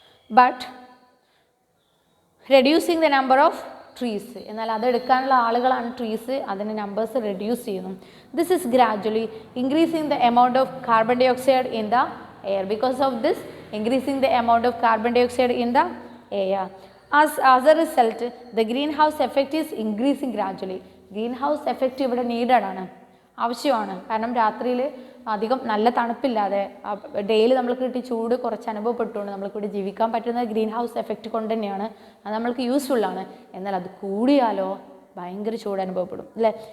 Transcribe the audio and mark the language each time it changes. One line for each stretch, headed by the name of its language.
English: But reducing the number of trees.
Malayalam: എന്നാൽ അതെടുക്കാനുള്ള ആളുകളാണ് trees. അതിൻ്റെ നമ്പേഴ്സ് റെഡ്യൂസ് ചെയ്യുന്നു.
English: This is gradually increasing the amount of carbon dioxide in the air. Because of this increasing the amount of carbon dioxide in the air. As a result, the greenhouse effect is increasing gradually.
Malayalam: Greenhouse effect ഇവിടെ needed ആണ്, ആവശ്യമാണ്. കാരണം രാത്രിയിൽ അധികം നല്ല തണുപ്പില്ലാതെ daily നമ്മൾക്ക് കിട്ടി ചൂട് കുറച്ച് അനുഭവപ്പെട്ടുകൊണ്ട് നമ്മൾക്ക് ഇവിടെ ജീവിക്കാൻ പറ്റുന്നത് ഗ്രീൻ ഹൗസ് എഫക്റ്റ് കൊണ്ട് തന്നെയാണ്. അത് നമ്മൾക്ക് യൂസ്ഫുള്ളാണ്. എന്നാൽ അത് കൂടിയാലോ ഭയങ്കര ചൂട് അനുഭവപ്പെടും. അല്ലേ?